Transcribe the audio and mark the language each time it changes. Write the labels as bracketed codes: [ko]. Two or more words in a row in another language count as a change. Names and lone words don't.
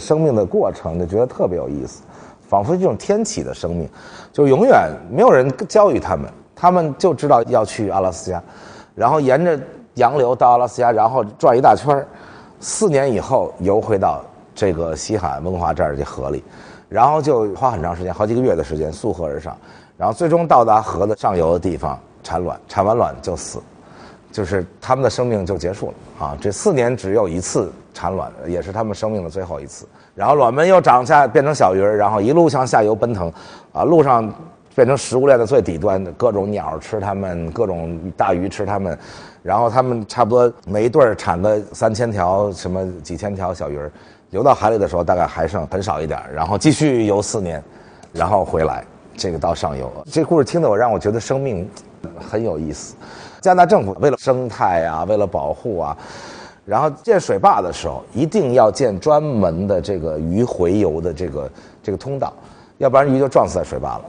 [zh] 生命的過程就觉得特別有意思，仿佛这種天啟的生命，就永遠沒有人教育他們，他們就知道要去阿拉斯加，然後沿着洋流到阿拉斯加，然後轉一大圈，4年以後游回到這個西海岸溫哥華這兒這河裡，然後就花很長時間，好幾個月的時間溯河而上，然後最終到達河的上游的地方產卵，產完卵就死，就是他們的生命就結束了這4年只有一次產卵，也是他們生命的最後一次，然後卵們又長下變成小魚兒，然後一路向下游奔騰路上變成食物鏈的最底端，各种鳥吃它們，各種大魚吃它们，然后它们差不多每一对产个3000条，什么几千条小魚兒，游到海裡的時候大概還剩很少一點，然後繼續游4年，然後回來，這個到上游。這個故事聽得讓我覺得生命很有意思。加拿大政府為了生態啊，為了保護啊，然後建水壩的時候一定要建專門的這個魚回游的這個通道，要不然魚就撞死在水壩了。